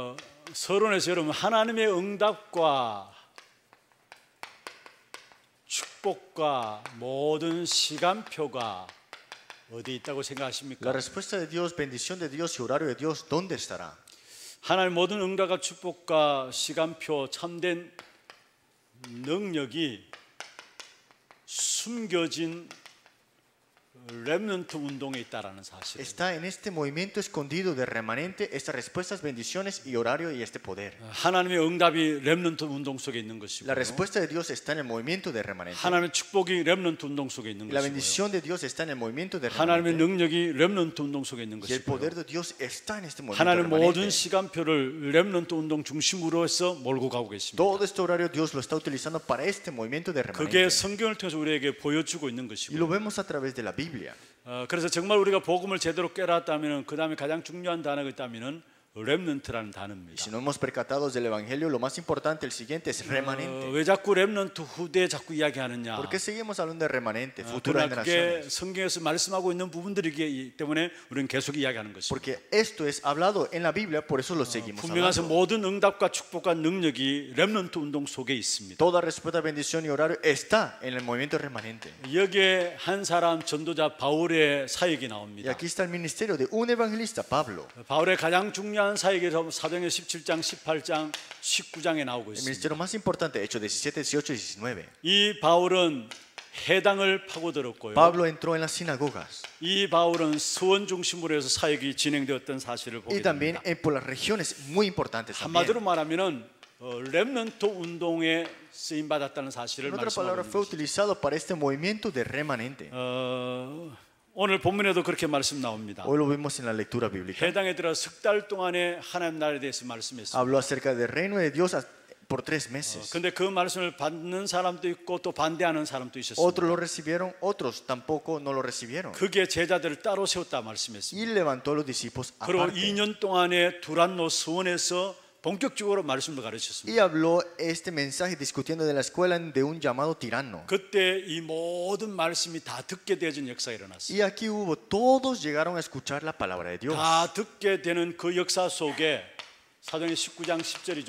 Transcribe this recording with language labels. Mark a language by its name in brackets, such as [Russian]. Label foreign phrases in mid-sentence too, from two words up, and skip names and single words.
[Korean] 서론에서 여러분 하나님의 응답과 축복과 모든 시간표가 어디 있다고 생각하십니까? [Spanish] La respuesta de Dios, bendición de Dios y horario de Dios, ¿dónde estará? [Korean] 하나님 모든 응답과 축복과 시간표 참된 능력이 숨겨진 렘넌트 운동에 있다라는 사실. [Spanish] Está en este movimiento escondido de remanente estas respuestas, bendiciones y horario y este poder. [Korean] 하나님의 응답이 렘넌트 운동 속에 있는 것이고, [Spanish] La respuesta de Dios está en el movimiento de remanente. [Korean] 하나님의 축복이 렘넌트 운동 속에 있는 [Spanish] La [Korean] 것이고, [Spanish] bendición de Dios está en el movimiento de [Korean] 하나님의 [Spanish] remanente. [Korean] 능력이 렘넌트 운동 속에 있는 [Spanish] Y el [Korean] 것이고, [Spanish] poder de Dios está en este movimiento [Korean] 하나님 모든 [Spanish] remanente. [Korean] 시간표를 렘넌트 운동 중심으로 해서 몰고 가고 계십니다. [Spanish] Todo este horario Dios lo está utilizando para este movimiento de [Korean] 그게 [Spanish] remanente. [Korean] 성경을 통해서 우리에게 보여주고 있는 [Spanish] Y lo [Korean] 것이고, [Spanish] vemos a través de la Biblia. [Korean] 그래서 정말 우리가 복음을 제대로 깨달았다면 그 다음에 가장 중요한 단어가 있다면 렘넌트라는 [Spanish] Y [Korean] 단어입니다. [Spanish] si no hemos percatado del Evangelio, lo más importante, el siguiente, es remanente. [Korean] 왜 자꾸 렘넌트 후대 자꾸 이야기하느냐? [Spanish] ¿Por qué seguimos hablando de remanente, [Korean] 그러나 [Spanish] futuras [Korean] 그게 [Spanish] generaciones? [Korean] 성경에서 말씀하고 있는 부분들이기 때문에 우리는 계속 이야기하는 것입니다. [Spanish] Porque esto es hablado en la Biblia, por eso lo seguimos [Korean] 분명해서 [Spanish] hablando. [Korean] 모든 응답과 축복과 능력이 렘넌트 운동 속에 있습니다. [Spanish] Toda respuesta, bendición y horario está en el movimiento remanente. [Korean] 여기에 한 사람 전도자 바울의 사역이 [Spanish] Y [Korean] 나옵니다. [Spanish] aquí está el ministerio de un evangelista, Pablo. [Korean] 바울의 가장 중요한 사역에서 사도행전 17장, 18장, 19장에 나오고 [Spanish] El [Korean] 있습니다. [Spanish] ministerio más importante, Hechos 17, 18 y 19. [Korean] 이 바울은 해당을 파고들었고요. [Spanish] Pablo entró en las sinagogas [Korean] 이 바울은 서원 중심으로 해서 사역이 진행되었던 사실을 보게 [Spanish] y también [Korean] 됩니다. [Spanish] por las regiones muy importantes [Korean] 한마디로 [Spanish] también. [Korean] 말하면은 렘넌트 운동에 쓰임 받았다는 사실을 [Spanish] En otras [Korean] 말씀하고 [Spanish] palabras, [Korean] 있는 [Spanish] fue [Korean] 것입니다. [Spanish] utilizado para este movimiento de remanente. [Korean] 오늘 본문에도 그렇게 말씀 나옵니다. [Spanish] Hoy lo vimos en la lectura bíblica. [Korean] 해당에 들어 석 달 동안에 하나님 나라에 대해서 말씀했습니다. [Spanish] Habló acerca del reino de Dios por 3 meses. [Korean] 근데 그 말씀을 받는 사람도 있고 또 반대하는 사람도 있었습니다. [Spanish] Otros lo recibieron, otros tampoco no lo recibieron. [Korean] 그게 제자들을 따로 세웠다 [Spanish] Y [Korean] 말씀했습니다. [Spanish] levantó a los discípulos [Korean] 그리고 [Spanish] aparte. [Korean] 2년 동안에 두란노 서원에서 본격적으로 말씀을 가르쳤습니다. [Spanish] Y habló este mensaje discutiendo de la escuela de un llamado tirano. [Korean] 그때 이 모든 말씀이 다 듣게 되어진 역사가 일어났습니다. [Spanish] Y aquí hubo, todos llegaron a escuchar la palabra de Dios. [Korean] 다 듣게 되는 그 역사 속에 사도행전 19장 10절이죠.